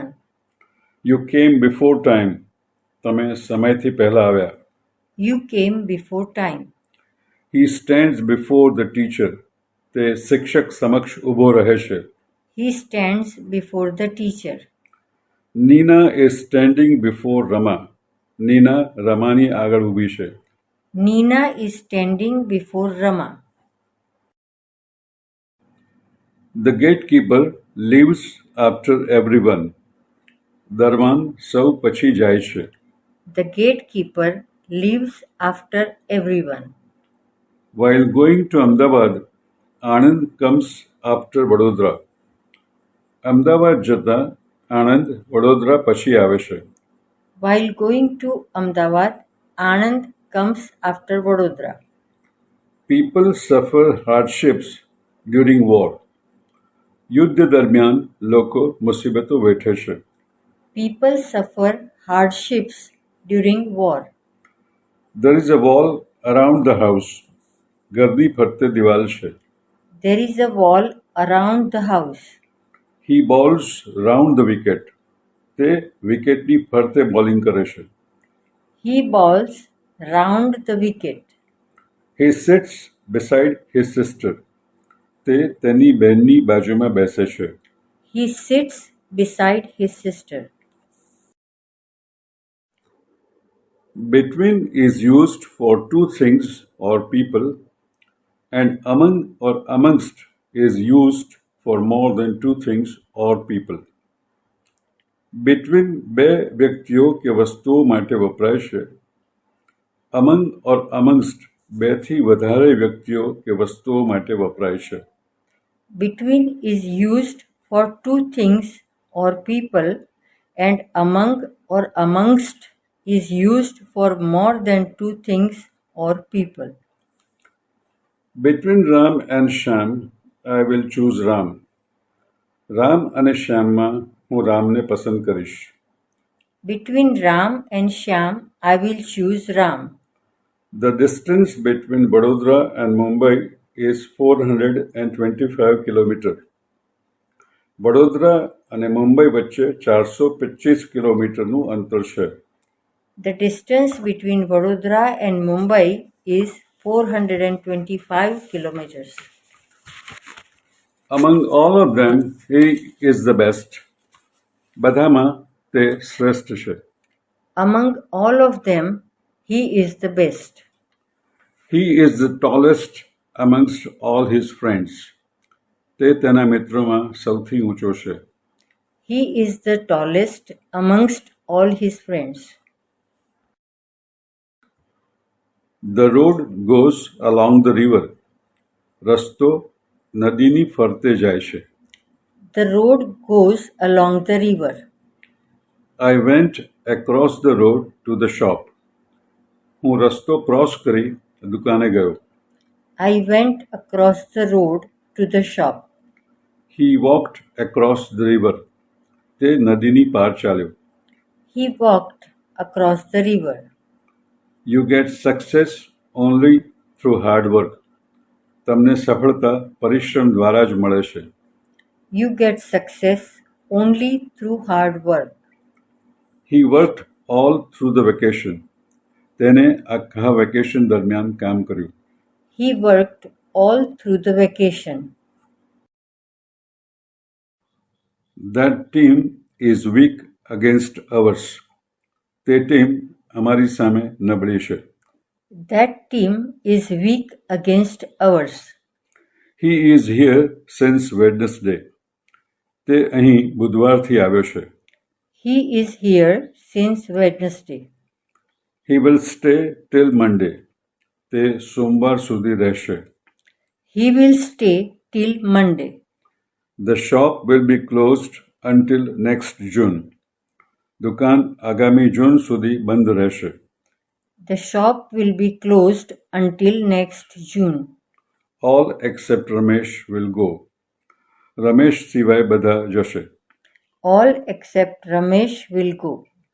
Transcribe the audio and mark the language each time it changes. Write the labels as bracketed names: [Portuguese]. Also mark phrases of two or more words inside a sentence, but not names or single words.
[English] You came before time. [Gujarati] તમે સમયથી પહેલા આવ્યા. [English] You came before time. He stands before the teacher. [Gujarati] તે શિક્ષક સમક્ષ ઊભો રહે છે. [English] He stands before the teacher. Nina is standing before Rama. [Gujarati] નીના રમાની આગળ ઊભી છે. [English] Nina is standing before Rama. The gatekeeper leaves after everyone. [Gujarati] દરવાન સૌ પછી જાય છે. [English] The gatekeeper leaves after everyone. While going to Ahmedabad, Anand comes after વડોદરા. [Gujarati] અમદાવાદ જતા આણંદ વડોદરા પછી આવે છે. [English] While going to Ahmedabad, Anand comes after Vadodara. People suffer hardships during war. [Gujarati] યુદ્ધ દરમિયાન લોકો મુસીબતો વેઠે છે. [English] People suffer hardships during war. There is a wall around the house. [Gujarati] ઘરની ફરતે દિવાલ છે. [English] There is a wall around the house. He bowls round the wicket. [Gujarati] તે વિકેટની ફરતે બોલિંગ કરે છે. [English] He bowls round the wicket. He sits beside his sister. [Gujarati] તે તેની બહેનની બાજુમાં બેસે છે. [English] He sits beside his sister. Between is used for two things or people, and among or amongst is used for more than two things or people. [Gujarati] Between બે વ્યક્તિઓ કે વસ્તુઓ માટે વપરાય છે. [English] Among or amongst [Gujarati] બેથી વધારે વ્યક્તિઓ કે વસ્તુઓ માટે વપરાય છે. [English] Between is used for two things or people, and among or amongst is used for more than two things or people. Between Ram and Shyam, I will choose Ram. [Gujarati] રામ અને શ્યામમાં હું રામને પસંદ કરીશ. [English] Between Ram and Shyam, I will choose Ram. The distance between Vadodara and Mumbai is 425 kilometers. [Gujarati] વડોદરા અને મુંબઈ વચ્ચે 425 કિલોમીટરનું અંતર છે. [English] The distance between Vadodara and Mumbai is 425 kilometers. Among all of them, he is the best. [Gujarati] બધામાં તે શ્રેષ્ઠ છે. [English] Among all of them, he is the best. He is the tallest amongst all his friends. [Gujarati] તે તેના મિત્રોમાં સૌથી ઊંચો છે. [English] He is the tallest amongst all his friends. The road goes along the river. [Gujarati] રસ્તો નદીની ફરતે જાય છે. [English] The road goes along the river. I went across the road to the shop. [Gujarati] હું રસ્તો ક્રોસ કરી દુકાને ગયો. [English] I went across the road to the shop. He walked across the river. [Gujarati] તે નદીની પાર ચાલ્યો. [English] He walked across the river. You get success only through hard work. [Gujarati] તમને સફળતા પરિશ્રમ દ્વારા જ મળે છે. [English] You get success only through hard work. He worked all through the vacation. [Gujarati] તેને આખા વેકેશન દરમિયાન કામ કર્યું. [English] He worked all through the vacation. That team is weak against ours. [Gujarati] તે ટીમ અમારી સામે નબળી છે. [English] That team is weak against ours. He is here since Wednesday. [Gujarati] તે અહીં બુધવારથી આવ્યો છે. [English] He is here since Wednesday. He will stay till Monday. [Gujarati] તે સોમવાર સુધી રહેશે. [English] He will stay till Monday. The shop will be closed until next June. [Gujarati] દુકાન આગામી જૂન સુધી બંધ રહેશે. [English] The shop will be closed until next June. All except Ramesh will go. [Gujarati] રમેશ સિવાય બધા જશે. [English] All except Ramesh will go.